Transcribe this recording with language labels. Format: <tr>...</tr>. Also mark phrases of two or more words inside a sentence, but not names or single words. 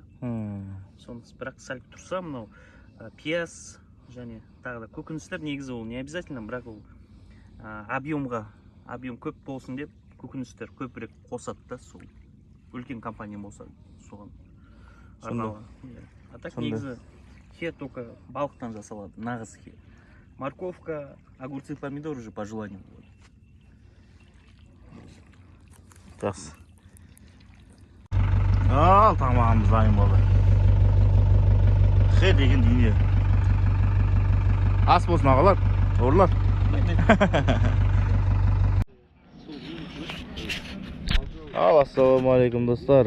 <kk>Сонысы бірақ сәл тұрса, мынау пияз және тағы да көкөністер негізі ол</kk> <ru>не обязательно,</ru> <kk>бірақ ол объем көп болсын деп көкөністер көбірек қосады да, сол үлкен компания болса соған арналған.</kk> <ru>А так</ru> <kk>негізі хе только балықтан жасалады, нағыз хе.</kk> <ru>Морковка, огурцы, помидор уже по желанию болады.</ru> <kk>Жақсы. Ал, тамағымыз дайын болды. Хе деген дүние. Ас болсын ағалар, орлар. Ал, ассалаумағалейкум достар.</kk>